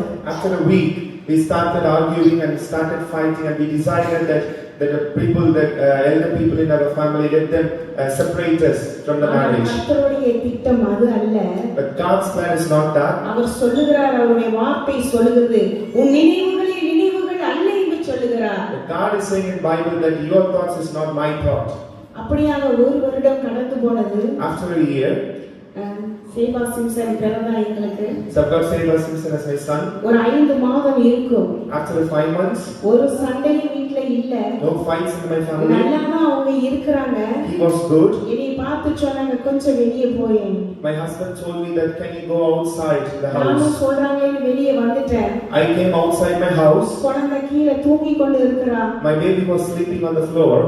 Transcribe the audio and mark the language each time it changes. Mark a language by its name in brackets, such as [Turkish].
[English] After a week, we started arguing and started fighting, and we decided that the elder people in our family, let them separate us from the marriage. [Tamil] கர்த்தருடைய திட்டம் அது அல்ல. [English] But God's plan is not that. [Tamil] அவர் சொல்லுகிறார், அவருடைய வார்த்தை சொல்லுகிறது, உன் நினைவுகள் அல்ல என்று சொல்லுகிறார். [English] But God is saying in Bible that your thoughts is not my thought. [Tamil] அப்படியாக 1 வருடம் கடந்து போனது. [English] After a year, [Tamil] Seva Simpson பிறந்தா எங்களுக்கு. [English] So God Seva Simpson as my son. [Tamil] ஒரு 5 மாதம் இருக்கும். [English] After 5 months, [Tamil] ஒரு சண்டையும் வீட்ல இல்ல. [English] no fights in my family. [Tamil] நல்லா தான் அவங்க இருக்கறாங்க. [English] He was good. [Tamil] என்னை பார்த்து சொன்னாங்க, கொஞ்சம் வெளியே போயேன். [English] My husband told me that can you go outside the [Tamil] நானும் [English] house. [Tamil] சொல்றாங்கன்னு வெளியே வந்துட்டேன். [English] I came outside my house. [Tamil] குழந்தை கீழே தூங்கி கொண்டு இருக்கறா. [English] My baby was sleeping on the floor.